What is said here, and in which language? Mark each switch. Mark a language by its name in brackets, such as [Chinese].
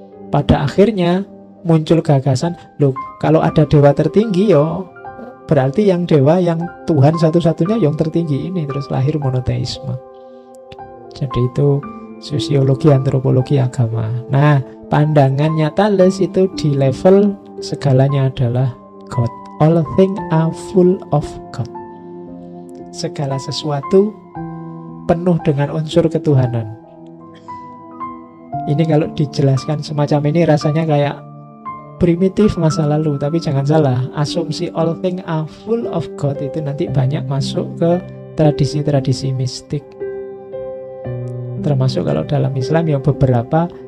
[Indonesian] Pada akhirnya muncul gagasan, loh kalau ada dewa tertinggi yo berarti yang dewa, yang Tuhan satu-satunya yang tertinggi ini. Terus lahir monoteisme. Jadi itu sosiologi antropologi agama. Nah, pandangannya Thales itu di level segalanya adalah God. [English] All things are full of God. [Indonesian] Segala sesuatu penuh dengan unsur ketuhanan. Ini kalau dijelaskan semacam ini rasanya kayak primitif masa lalu, tapi jangan salah, asumsi [English] all things are full of God [Indonesian] itu nanti banyak masuk ke tradisi-tradisi mistik. Termasuk kalau dalam Islam yang beberapa